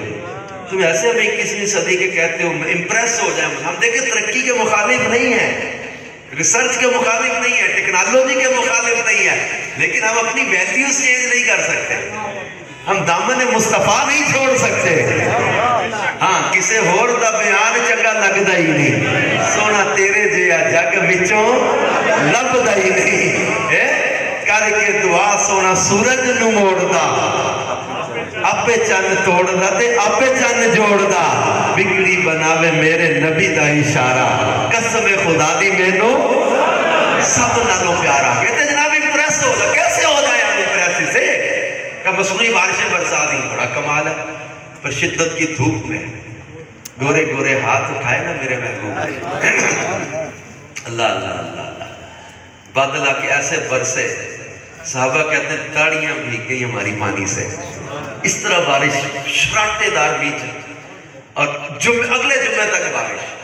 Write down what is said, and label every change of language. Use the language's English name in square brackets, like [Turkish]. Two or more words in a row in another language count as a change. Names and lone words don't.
[Urdu] تم ایسے ہمیں 21ویں صدی کے کہتے ہو, امپریس ہو جائیں. ہم دیکھیں ترقی کے مخالف نہیں ہیں, ریسرچ کے مخالف نہیں ہے, ٹیکنالوجی کے مخالف نہیں ہے, لیکن ہم اپنی [English] values change [Urdu] نہیں کر سکتے. ہم دامن مصطفیٰ نہیں چھوڑ سکتے. [Punjabi] ہاں کسے ہور دا بیان چنگا لگدا ہی نہیں, سونا تیرے جیا جگ وچوں لبدا ہی نہیں. کر کے دعا سونا سورج نو موڑدا, آپے چند توڑدا تے آپے چند جوڑدا, بگڑی بناوے میرے نبی دا اشارہ, قسم خدا دی مینوں سب نالوں پیارا. [Urdu] کہتے جناب امپریس ہو جائے, کیسے ہو جائے ہم امپریس سے, کہ مصنوعی بارشیں برسا دی, بڑا کمال ہے. پر شدت کی دھوپ میں گورے گورے ہاتھ اٹھائے نا میرے محبوب, اللہ اللہ اللہ اللہ, بادل آ کے ایسے برسے صحابہ کہتے ہیں تاڑیاں بھیگ گئی ہماری پانی سے، اس طرح بارش شراٹے دار بیچ، اور اگلے جمعے تک بارش۔